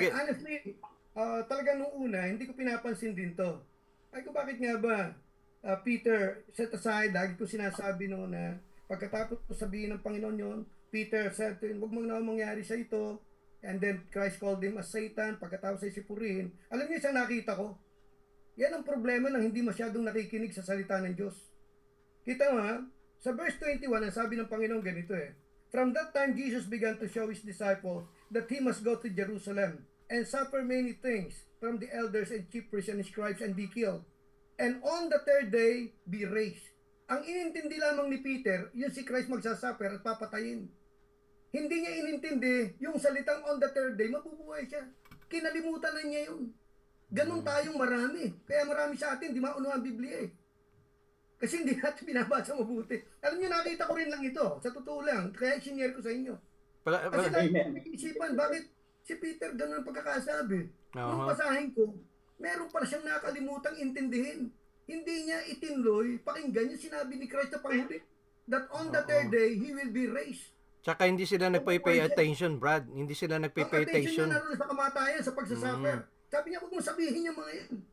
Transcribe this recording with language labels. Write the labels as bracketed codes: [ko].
[tl] Honestly, talagang nung una, hindi ko pinapansin din to. Ay ko, bakit nga ba, Peter, [en] set aside, [tl] lagi ko sinasabi noon na pagkatapos sabihin ng Panginoon yon, [en] Peter said to him, [tl] huwag mo na mangyari sa ito. [en] And then Christ called him as Satan, [tl] pagkatapos ay sipurihin. Alam niyo isang nakita ko? Yan ang problema ng hindi masyadong nakikinig sa salita ng Diyos. Kita mo ha? Sa verse 21, ang sabi ng Panginoon ganito [en] From that time, Jesus began to show His disciples that He must go to Jerusalem and suffer many things from the elders and chief priests and scribes and be killed. And on the third day, be raised. [tl] Ang inintindi lamang ni Peter, yung si Christ magsasuffer at papatayin. Hindi niya inintindi yung salitang [en] on the third day, [tl] mabubuhay siya. Kinalimutan na niya yun. Ganun tayong marami. Kaya marami sa atin, di maunawa ang Biblia Kasi hindi natin binabasa mabuti. Alam niyo, nakita ko rin lang ito. Sa totoo lang. Kaya sinare ko sa inyo. Kasi lang, isipan, bakit si Peter ganun ang pagkakasabi? Nung basahin ko, meron pala siyang nakalimutang intindihin. Hindi niya itinloy, pakinggan yung sinabi ni Christ na panghuli. [en] That on the third day, He will be raised. [tl] Tsaka hindi sila nagpay-pay attention, Brad. Hindi sila nagpay-pay attention. Ang attention niya naroon sa kamatayan, sa pagsasuffer. Sabi niya, huwag mo sabihin yung mga yan.